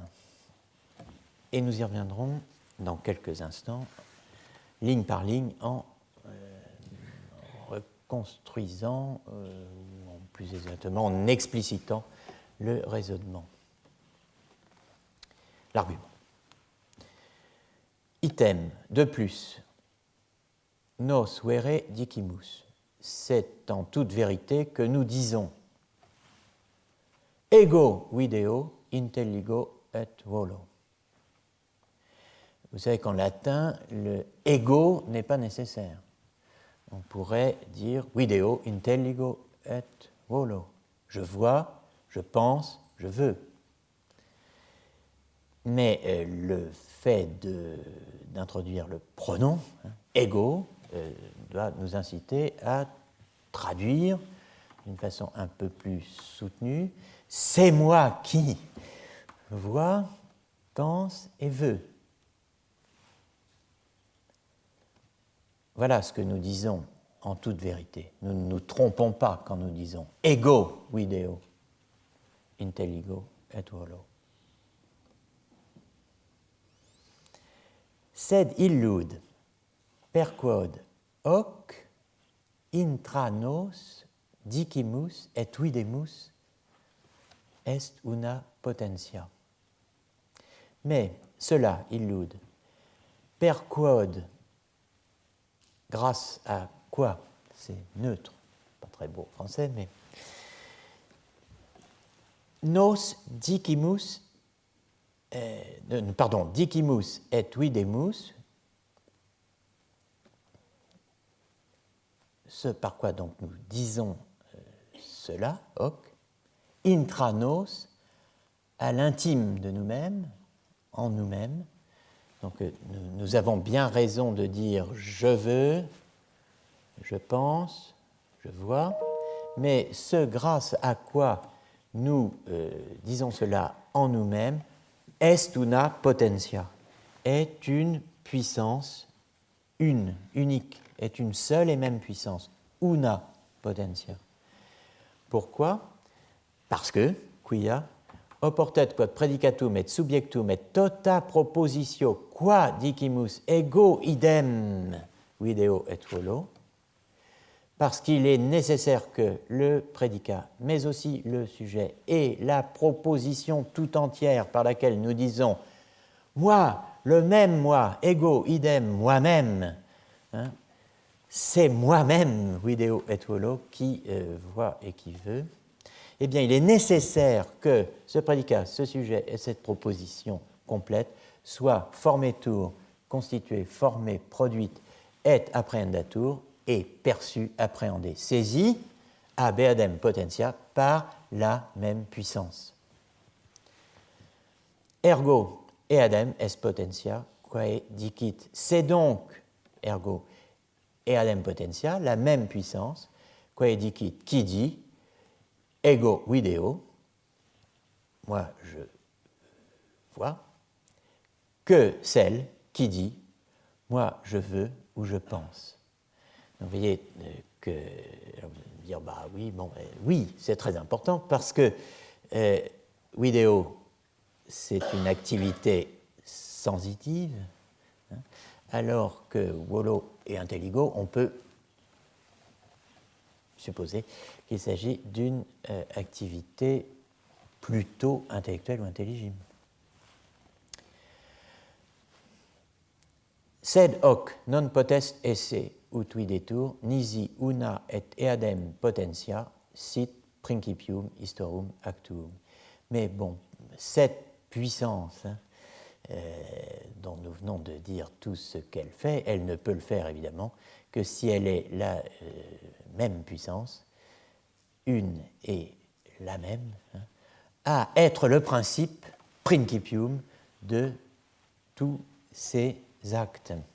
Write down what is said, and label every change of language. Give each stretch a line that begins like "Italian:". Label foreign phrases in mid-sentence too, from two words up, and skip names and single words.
French: Et nous y reviendrons dans quelques instants, ligne par ligne, en reconstruisant, ou plus exactement en explicitant le raisonnement, l'argument. Item, de plus,
Latin: nos vere dicimus,
French: c'est en toute vérité que nous disons
Latin: ego video intelligo et volo.
French: Vous savez qu'en latin, le ego n'est pas nécessaire. On pourrait dire
Latin: video intelligo et volo.
French: Je vois, je pense, je veux. Mais le fait d'introduire le pronom, ego, doit nous inciter à traduire d'une façon un peu plus soutenue, c'est moi qui vois, pense et veux. Voilà ce que nous disons en toute vérité. Nous ne nous trompons pas quand nous disons
Latin: ego video intelligo et volo. Sed illud perquod hoc intra nos dicimus et videmus est una potentia.
French: Mais cela,
Latin: illud, perquod,
French: grâce à quoi? C'est neutre, pas très beau français, mais
Latin: nos dicimus, dicimus et videmus,
French: ce par quoi donc nous disons cela,
Latin: hoc, intra nos,
French: à l'intime de nous-mêmes, en nous-mêmes. Donc nous avons bien raison de dire je veux, je pense, je vois, mais ce grâce à quoi nous disons cela en nous-mêmes, est
Latin: una potentia,
French: est une puissance unique, est une seule et même puissance,
Latin: una potentia.
French: Pourquoi? Parce que,
Latin: quia, oportet quod predicatum et subjectum et tota propositio qua dicimus ego idem video et volo,
French: parce qu'il est nécessaire que le prédicat, mais aussi le sujet et la proposition tout entière par laquelle nous disons « moi, le même moi,
Latin: ego idem,
French: moi-même hein, », c'est moi-même,
Latin: video et volo,
French: qui voit et qui veut, eh bien, il est nécessaire que ce prédicat, ce sujet et cette proposition complète soient formetur, constitués, formés, produites,
Latin: et apprehendatur,
French: et perçus, appréhendés, saisis,
Latin: a beadem potentia,
French: par la même puissance.
Latin: Ergo, eadem est potentia, quae dicit.
French: C'est donc,
Latin: ergo, eadem potentia,
French: la même puissance,
Latin: quae dicit,
French: qui dit,
Latin: ego video,
French: moi je vois, que celle qui dit, moi je veux ou je pense. Donc, vous voyez que, alors vous allez me dire, bah oui, bon, oui, c'est très important parce que video, c'est une activité sensitive, hein, alors que
Latin: volo et intelligo,
French: on peut supposer qu'il s'agit d'une activité plutôt intellectuelle ou intelligible.
Latin: Sed hoc non potest esse ut videtur nisi una et eadem potentia sit principium historum actuum.
French: Mais bon, cette puissance dont nous venons de dire tout ce qu'elle fait, elle ne peut le faire évidemment que si elle est la même puissance, une et la même, hein, à être le principe principium de tous ces actes.